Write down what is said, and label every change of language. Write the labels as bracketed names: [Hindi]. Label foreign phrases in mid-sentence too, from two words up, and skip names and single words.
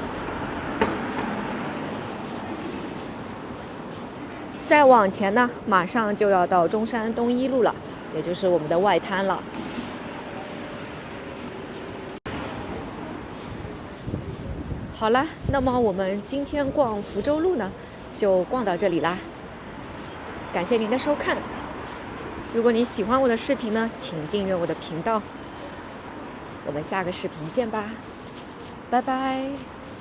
[Chinese] 再往前呢，馬上就要到中山東一路了，也就是我們的外灘了。好了，那麼我們今天逛福州路呢，就逛到這裡啦。感謝您的收看。如果你喜歡我的視頻呢，請訂閱我的頻道。我們下個視頻見吧，拜拜。